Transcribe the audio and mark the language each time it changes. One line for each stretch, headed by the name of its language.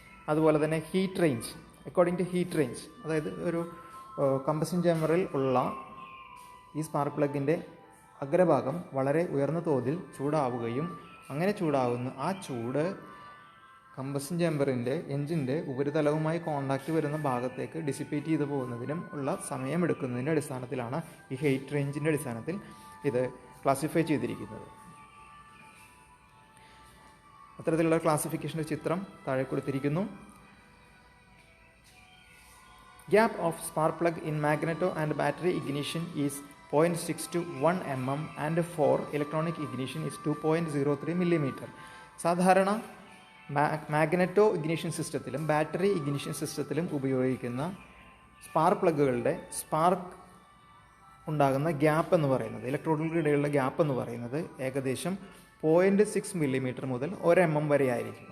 Malayalam: അതുപോലെ തന്നെ heat range, according to heat range, അതായത് ഒരു കമ്പഷൻ ചേമ്പറിൽ ഉള്ള ഈ സ്പാർക്ക് പ്ലഗിൻ്റെ അഗ്രഭാഗം വളരെ ഉയർന്ന തോതിൽ ചൂടാവുകയും അങ്ങനെ ചൂടാവുന്ന ആ ചൂട് കമ്പഷൻ ചേമ്പറിൻ്റെ എൻജിൻ്റെ ഉപരിതലവുമായി കോണ്ടാക്റ്റ് വരുന്ന ഭാഗത്തേക്ക് ഡിസിപ്പേറ്റ് ചെയ്ത് പോകുന്നതിനും ഉള്ള സമയമെടുക്കുന്നതിൻ്റെ അടിസ്ഥാനത്തിലാണ് ഈ ഹീറ്റ് റേഞ്ചിൻ്റെ അടിസ്ഥാനത്തിൽ ഇത് ക്ലാസിഫൈ ചെയ്തിരിക്കുന്നത്. അത്തരത്തിലുള്ള ക്ലാസിഫിക്കേഷൻ്റെ ചിത്രം താഴെ കൊടുത്തിരിക്കുന്നു.
English: Gap of spark plug in magneto and battery ignition is 0.6 to 1 mm and for electronic ignition is 2.03 mm.
Malayalam: സാധാരണ മാഗ്നറ്റോ ഇഗ്നിഷൻ സിസ്റ്റത്തിലും ബാറ്ററി ഇഗ്നിഷൻ സിസ്റ്റത്തിലും ഉപയോഗിക്കുന്ന സ്പാർക്ക് പ്ലഗുകളുടെ സ്പാർക്ക് ഉണ്ടാകുന്ന ഗ്യാപ്പ് എന്ന് പറയുന്നത്, ഇലക്ട്രോഡുകൾക്കിടയിലുള്ള ഗ്യാപ്പ് എന്ന് പറയുന്നത് ഏകദേശം 0.6 mm മുതൽ 1 mm വരെ ആയിരിക്കും.